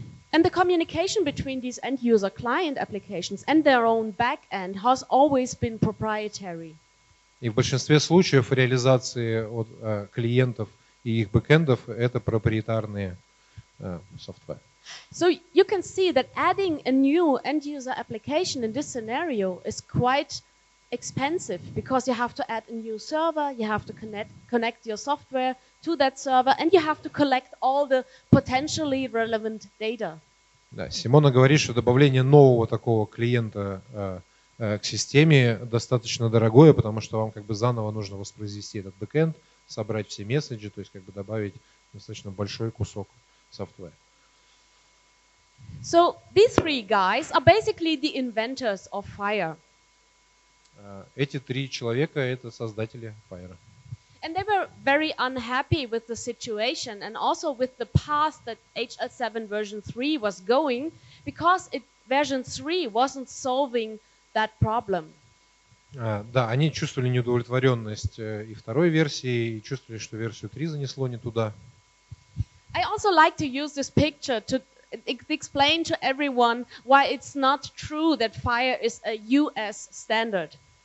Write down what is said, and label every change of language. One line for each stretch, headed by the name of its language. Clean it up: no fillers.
English: And the communication between these end-user client applications and their own backend has always been proprietary.
Russian: И в большинстве случаев реализации от клиентов и их бэкэндов это проприетарные софтвер.
English: So you can see that adding a new end-user application in this scenario is quite expensive because you have to add a new server, you have to connect your software to that server, and you have to collect all the potentially relevant data.
Russian: Да, Симона говорит, что добавление нового такого клиента к системе достаточно дорогое, потому что вам как бы заново нужно воспроизвести этот бэкэнд, собрать все месседжи, то есть как бы добавить достаточно большой кусок софтвера.
English: So these three guys are basically the inventors of FHIR.
Russian: Эти 3 человека это создатели FHIR.
English: And they were very unhappy with the situation and also with the path that HL7 version 3 was going, because version 3 wasn't solving that problem.
Russian: Да, они чувствовали неудовлетворенность и второй версии, и чувствовали, что версию 3 занесло не туда.
English: I also like to use this picture to explain to everyone why it's not true that FHIR is a US standard.